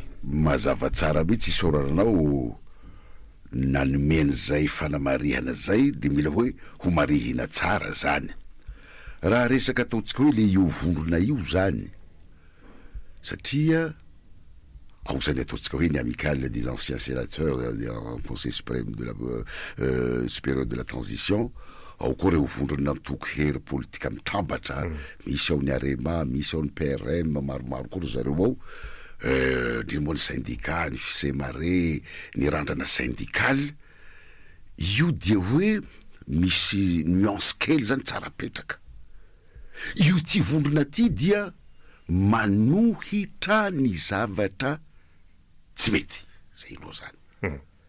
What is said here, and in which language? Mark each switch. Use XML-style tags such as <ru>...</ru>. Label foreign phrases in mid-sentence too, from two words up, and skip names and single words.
<mg>mazava tsara mihitsy isaoranao nanomeny zay fanamarihana zay de mila hoe ho marihina tsara zany raha resaka ataontsika hoe le io vondrona io zany satria ao zany ataontsika hoe ny</mg> <fr>amicale des anciens sénateurs en conseil suprême de la supérieur de la transition</fr> <mg>ao koa reo vondrona nantoko hery politika mitambatra misy ao ny arema misy ao ny PRM maromaro koa ro zareo ao ndrimoa ny syndicat ny fisemare ny randrana syndical io dia hoe misy nuance kely zany tsara petraka io ty vondrona ty dia manohitra ny zavatra tsy mety zay loha zany</mg>